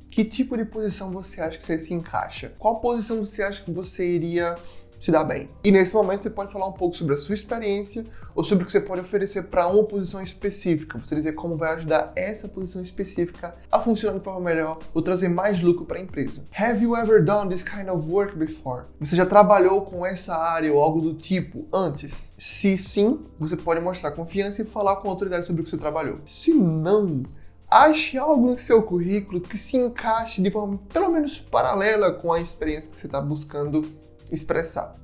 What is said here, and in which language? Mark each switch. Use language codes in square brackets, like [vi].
[pt] Que tipo de posição você acha que você se encaixa? Qual posição você acha que você iria se dar bem? E nesse momento você pode falar um pouco sobre a sua experiência ou sobre o que você pode oferecer para uma posição específica. Você dizer como vai ajudar essa posição específica a funcionar de forma melhor ou trazer mais lucro para a empresa. [en] Have you ever done this kind of work before? [pt] Você já trabalhou com essa área ou algo do tipo antes? Se sim, você pode mostrar confiança e falar com autoridade sobre o que você trabalhou. Se não, ache algo no seu currículo que se encaixe de forma pelo menos paralela com a experiência que você está buscando expressar.